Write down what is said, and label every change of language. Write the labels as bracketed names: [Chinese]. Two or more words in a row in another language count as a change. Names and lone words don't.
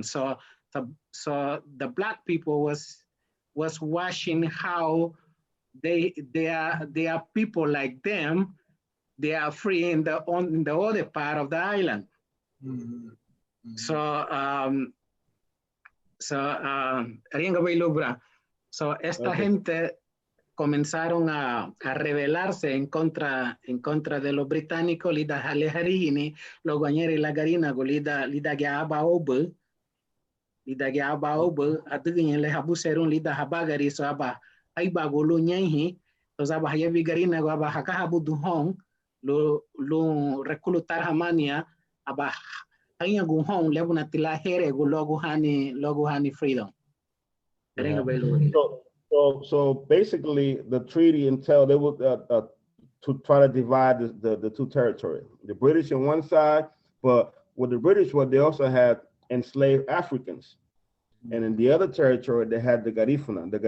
[English] So the Black people was watching how they are people like them. They are free in the other part of the island. [Spanish] Mm-hmm. So esta gente comenzaron a rebelarse en contra de los británicos, [Garifuna] lida haleharini, los guanyeri la Garinagu, lida gyaba obu, atigin le habuserun lida habagari so aba ay bagulu nyehi, los aba hayevi Garinagu aba hakahabu duhong, [Spanish] lo reclutar [Garifuna] hamania aba hanya guhong lebuna tila here gu logu hani freedom. [English] Yeah. So basically, the treaty entailed they would to try to divide the two territories. The British on one side, but with the British, they also had enslaved Africans, and in the other territory they had the Garifuna.